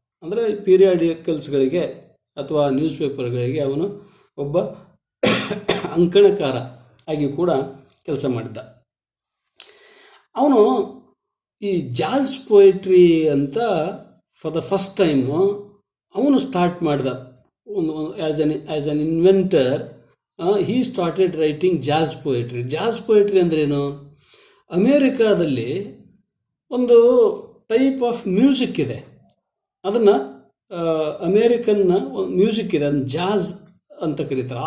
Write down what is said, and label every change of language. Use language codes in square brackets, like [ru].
[kn] ಅಂದರೆ ಪೀರಿಯಾಡಿಕಲ್ಸ್ಗಳಿಗೆ ಅಥವಾ ನ್ಯೂಸ್ ಪೇಪರ್ಗಳಿಗೆ ಅವನು ಒಬ್ಬ ಅಂಕಣಕಾರ ಆಗಿ ಕೂಡ ಕೆಲಸ ಮಾಡಿದ್ದ. ಅವನು ಈ ಜಾಝ್ ಪೊಯೆಟ್ರಿ ಅಂತ [en] for the first time [kn] ಅವನು ಸ್ಟಾರ್ಟ್ ಮಾಡಿದ. [en] As an inventor he started writing jazz poetry. Jazz poetry [kn] ಅಂದ್ರೇನು? ಅಮೇರಿಕಾದಲ್ಲಿ ಒಂದು ಟೈಪ್ ಆಫ್ ಮ್ಯೂಸಿಕ್ ಇದೆ, ಅದನ್ನು ಅಮೇರಿಕನ್ ಮ್ಯೂಸಿಕ್ ಇದೆ, ಅದನ್ನು ಜಾಝ್ ಅಂತ ಕರೀತಾರೆ.